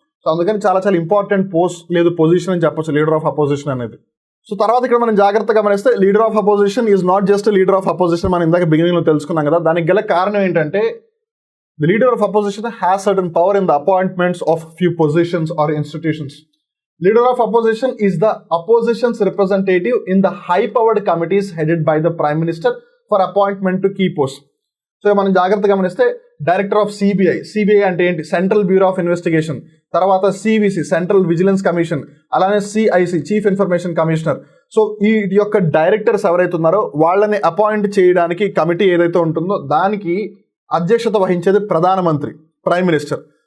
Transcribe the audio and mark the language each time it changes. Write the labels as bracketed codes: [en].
[te] So అందుకని చాలా చాలా ఇంపార్టెంట్ పోస్ట్ లేదు పొజిషన్ అని చెప్పొచ్చు లీడర్ ఆఫ్ అపోజిషన్ అనేది. సో తర్వాత ఇక్కడ మనం జాగ్రత్తగా గమనిస్తే [en] Leader of opposition is not just leader of opposition. [te] మనం ఇందాక బిగినింగ్లో తెలుసుకున్నాం కదా. దానికి గల కారణం ఏంటంటే [en] The leader of opposition has certain power in the appointments of few positions or institutions. Leader of opposition is the opposition's representative in the high-powered committees headed by the Prime Minister for appointment to key posts. [te] So మనం జాగ్రత్తగా గమనిస్తే director of CBI అంటే ఏంటి? Central bureau of investigation. తర్వాత CVC central vigilance commission, అలానే CIC chief information commissioner. So ఈ యొక్క directors ఎవరైతే ఉన్నారో వాళ్ళని అపాయింట్ చేయడానికి కమిటీ ఏదైతే ఉంటుందో దానికి అధ్యక్షత వహించేది ప్రధానమంత్రి, ప్రైమ్ మినిస్టర్.